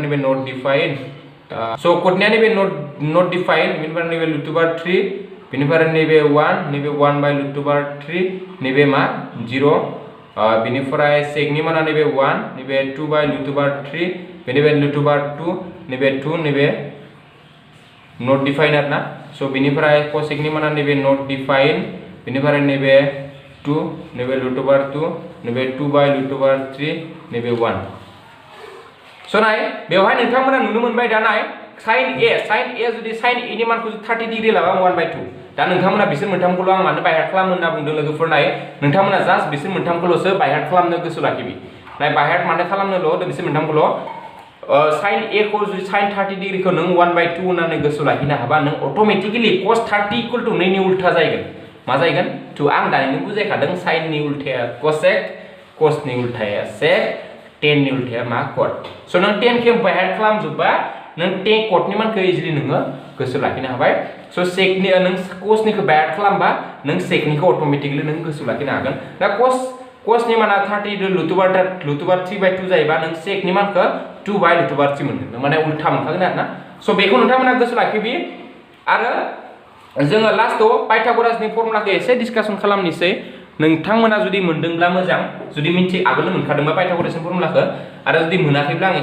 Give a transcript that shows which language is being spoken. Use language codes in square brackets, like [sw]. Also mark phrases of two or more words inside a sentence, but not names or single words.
[brx] नैबे [en] not define [brx] स' कटनिया नैबे [en] not define [brx] बेनिफ्राय नैबे √3 बेनिफ्राय नैबे 1 नैबे 1/√3 नैबे मा 0 बेनिफ्राय सेकनि माना नैबे 1 नैबे 2/√3 बेनिफ्राय √2 नैबे 2 नैबे [en] not define [brx] आरोना स' बेनिफ्राय कसेकनि माना नैबे [en] not define [brx] बेनिफ्राय नैबे 2 नैबे [en] root over 2 [brx] नैबे 2 बाय [en] root over 3 [brx] नैबे 1 स' नाय बेवहाय नोंथांमोना नुनो मोनबाय दा नाय sin a जुदि sin a नि मानखौ [en] 30 degree [brx] लाबा 1/2 दा नोंथांमोना बिसोर मोनथामखौल' आं मानो बायहार्ड खालामनो होनना बुंदों लोगोफोर नाय नोंथांमोना जास्ट बिसोर मोनथामखौल'सो बायहार्ड खालामनो गोसो लाखिबि नाय बायहार्ड मानो खालामनोल' बिसोर मोनथामखौल' sin a खौ जुदि [en] sin 30 degree [brx] खौ नों 1/2 होननानै गोसो लाखिनो हाबा नों अटोमेटिकली cos 30 = 2 नि उल्था जागोन मा जागोन 2 आं दानिनो बुजायखादों sin नि उल्थाया cosec cos नि उल्थाया sec tan नि उल्थाया मा cot स' नों tan खौ बायहार्ड खालामजोबबा नों tan cot नि मानखौ इजिलि नोङो गोसो लाखिनो हाबाय स' sec नि नों cos निखौ बायहार्ड खालामबा नों sec निखौ अटोमेटिकली नों गोसो लाखिनो हागोन दा cos नि माना 30 [en] root over 3/2 [brx] जायोबा नों sec नि मानखौ 2/√3 मोनगोन माने उल्था मोनखागोन आरोना स' बेखौ नोंथांमोना गोसो लाखिबि आरो जोङो लास्टआव पाइथागोरासनि फर्मुलाखौ एसे डिसकासन खालामनोसै नोंथांमोना जुदि मोनदोंब्ला मोजां जुदि आगोलनो मोनखादोंबा पाइथागोरासनि फर्मुलाखौ आरो जुदि मोनाखैब्ला आं